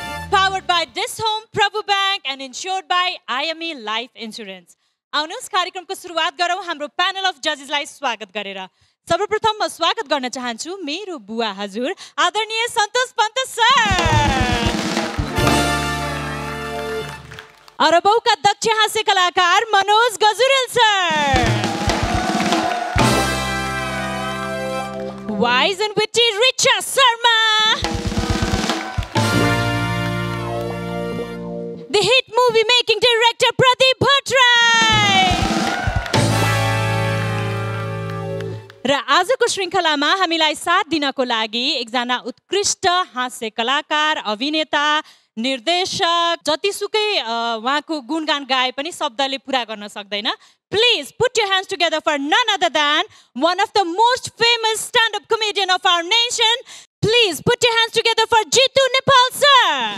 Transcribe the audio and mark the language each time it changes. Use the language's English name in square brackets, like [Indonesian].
[English] Powered by Dish Home, Prabhu Bank and insured by IME Life Insurance. [Nepali] आउनुहोस् कार्यक्रमको सुरुवात गरौँ हाम्रो प्यानल अफ जजेसलाई स्वागत गरेर. सर्वप्रथम म स्वागत गर्न चाहन्छु मेरो बुवा हजुर आदरणीय सन्तोष पन्त सर. अरबौका दक्ष हास्य कलाकार Manoj Gajurel sir. [English] Wise and witty Richa Sharma. The hit movie making director Pradeep Bhattrai. [Nepali] र आजको श्रृङ्खलामा हामीलाई साथ दिनको लागि एकजना उत्कृष्ट हास्य कलाकार, अभिनेता, निर्देशक, जतिसुकै उहाँको गुणगान गाए पनि शब्दले पुरा गर्न सक्दैन. [English] Please put your hands together for none other than one of the most famous stand-up comedian of our nation. Please put your hands together for Jitu Nepal sir.